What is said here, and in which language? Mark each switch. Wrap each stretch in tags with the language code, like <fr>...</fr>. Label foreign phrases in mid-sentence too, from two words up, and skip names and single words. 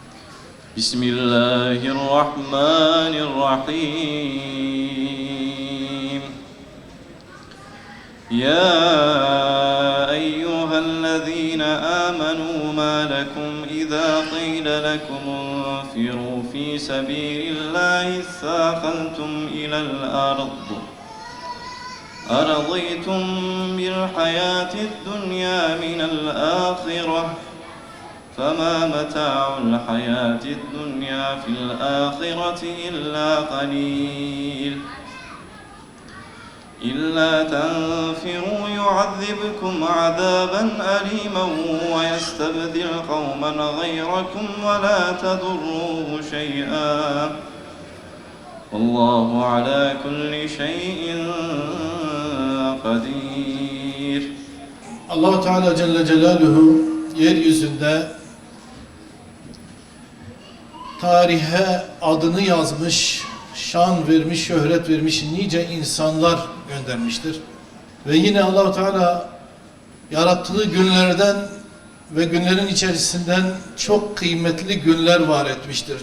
<ar>بسم الله الرحمن الرحيم. يا أيها الذين آمنوا ما لكم إذا قيل لكم انفروا في سبيل الله اثاقلتم إلى الأرض. أرضيتم بالحياة الدنيا من الآخرة فما متاع الحياة الدنيا في الآخرة إلا قليل إلا تنفروا يعذبكم عذابا أليما ويستبدل قوما غيركم ولا تضروه شيئا والله على كل شيء قدير.</ar> <tr>Allah Teala Celle Celaluhu yeryüzünde tarihe adını yazmış, şan vermiş, şöhret vermiş nice insanlar göndermiştir. Ve yine Allah Teala yarattığı günlerden ve günlerin içerisinden çok kıymetli günler var etmiştir.</tr>